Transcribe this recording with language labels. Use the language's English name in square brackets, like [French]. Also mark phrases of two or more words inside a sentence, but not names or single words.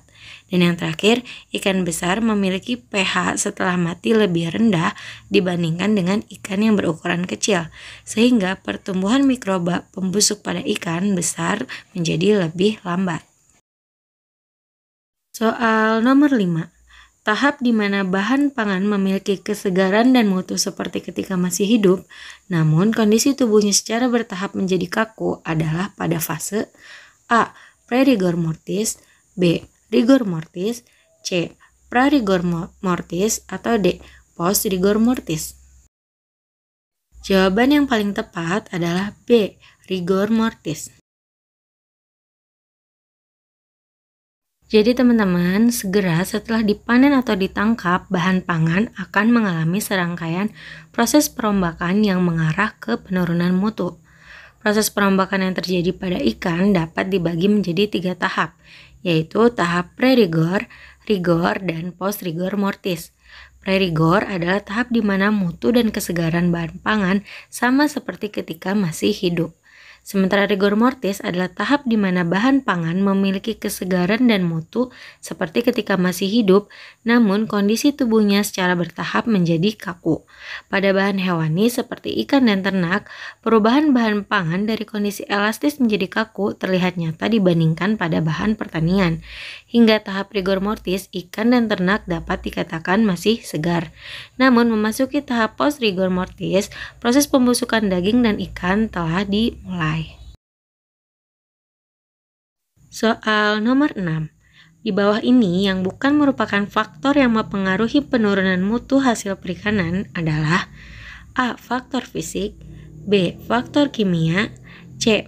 [Indonesian] Dan yang terakhir, ikan besar memiliki pH setelah mati lebih rendah dibandingkan dengan ikan yang berukuran kecil, sehingga pertumbuhan mikroba pembusuk pada ikan besar menjadi lebih lambat. Soal nomor 5. Tahap di mana bahan pangan memiliki kesegaran dan mutu seperti ketika masih hidup, namun kondisi tubuhnya secara bertahap menjadi kaku adalah pada fase A. [Latin] Pre-rigor mortis, [Indonesian] B. [Latin] Rigor mortis, [Indonesian] C. [Latin] Pra-rigor mortis, [Indonesian] atau D. [Latin] Post-rigor mortis. [Indonesian] Jawaban yang paling tepat adalah B. [Latin] Rigor mortis. [Indonesian] Jadi teman-teman, segera setelah dipanen atau ditangkap, bahan pangan akan mengalami serangkaian proses perombakan yang mengarah ke penurunan mutu. Proses perombakan yang terjadi pada ikan dapat dibagi menjadi 3 tahap, yaitu tahap pre-rigor, rigor, dan [Latin] post-rigor mortis. [Indonesian] Pre-rigor adalah tahap di mana mutu dan kesegaran bahan pangan sama seperti ketika masih hidup. Sementara [Latin] rigor mortis [Indonesian] adalah tahap di mana bahan pangan memiliki kesegaran dan mutu seperti ketika masih hidup, namun kondisi tubuhnya secara bertahap menjadi kaku. Pada bahan hewani seperti ikan dan ternak, perubahan bahan pangan dari kondisi elastis menjadi kaku terlihat nyata dibandingkan pada bahan pertanian. Hingga tahap [Latin] rigor mortis, [Indonesian] ikan dan ternak dapat dikatakan masih segar. Namun memasuki tahap [Latin] post rigor mortis, [Indonesian] proses pembusukan daging dan ikan telah dimulai. Soal nomor 6. Di bawah ini yang bukan merupakan faktor yang mempengaruhi penurunan mutu hasil perikanan adalah A. Faktor fisik, B. Faktor kimia, C.